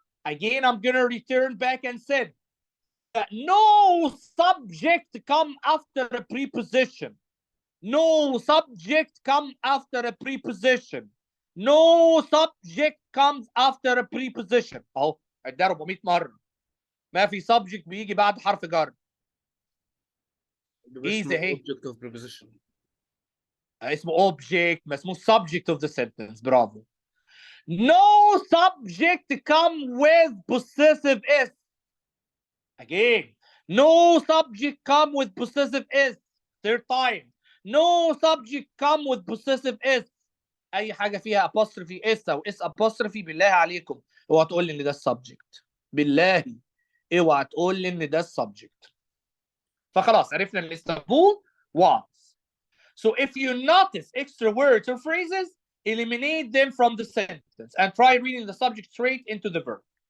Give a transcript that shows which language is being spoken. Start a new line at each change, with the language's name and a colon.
English: Again, I'm going to return back and say that no subject come after a preposition. No subject come after a preposition. No subject comes after a preposition.
Arabic: اهو عدها 400 مره. ما في subject بيجي بعد حرف جر.
English: Easy اهي. object of preposition.
Arabic: اسمه object ما اسمه
English: subject of the sentence.
Arabic: برافو.
English: No subject come with possessive is. Again, no subject come with possessive is. Third time. No subject come with possessive is.
Arabic: اي حاجه فيها apostrophe اس او اس apostrophe بالله عليكم اوعى تقول لي ان ده السبجكت. بالله اوعى تقول لي ان ده السبجكت. فخلاص عرفنا ان اسطنبول was.
English: So if you notice extra words or phrases, eliminate them from the sentence and try reading the subject straight into the verb.